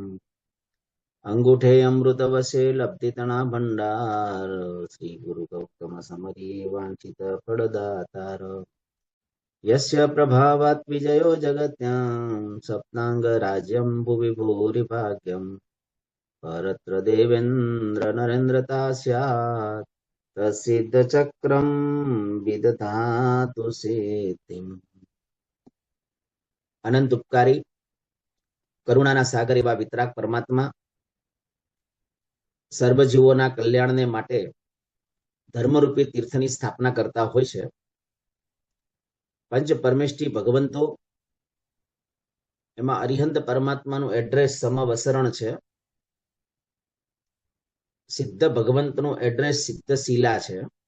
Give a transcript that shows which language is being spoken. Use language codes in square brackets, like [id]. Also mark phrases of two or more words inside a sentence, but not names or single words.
[gu] અંગૂઠે અમૃતવશે લબ્ધિતણા ભંડાર શ્રી ગુરુ ગૌતમ સમરિયે વાંછિત ફલદાતાર [sa] यस्य प्रभावात् विजयो जगत्यां सप्तांग राज्यं भुवि भूरि भाग्यम् परत्र देवेन्द्र नरेन्द्रता स्यात् तत्सिद्ध चक्रं विदधातु सिद्धिम्। [gu] અનંત ઉપકારી કરુણાના સાગર એવા વિતરાગ પરમાત્મા સર્વજીવોના કલ્યાણને માટે ધર્મરૂપી તીર્થની સ્થાપના કરતા હોય છે। પંચ પરમેષ્ઠી ભગવંતો એમાં અરિહંત પરમાત્માનું એડ્રેસ સમવસરણ છે, સિદ્ધ ભગવંતનું એડ્રેસ સિદ્ધશીલા છે,